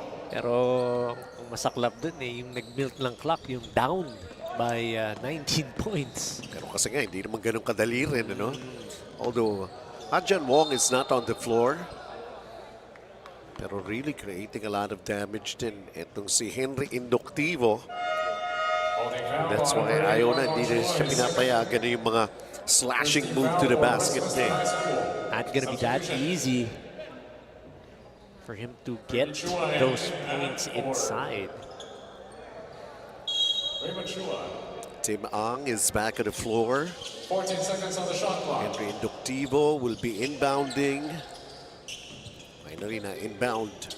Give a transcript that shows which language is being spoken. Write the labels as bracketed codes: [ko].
[tl] Pero ang masaklap dun eh, yung nag-milk ng clock, yung down [en] by 19 points. [tl] Pero kasi nga, hindi naman ganun kadali rin, ano? [en] Although, Adjan Wong is not on the floor. [tl] Pero [en] really creating a lot of damage din. [tl] Itong si Henry Inductivo. [en] That's why [tl] ayaw na, hindi na siya pinapayagan na yung mga [en] slashing move to the basket [tl] niya. [en] Not gonna be that easy for him to get those points inside. Tim Ang is back on the floor. 14 seconds on the shot clock. Henry Inductivo will be inbounding. Finally na inbound.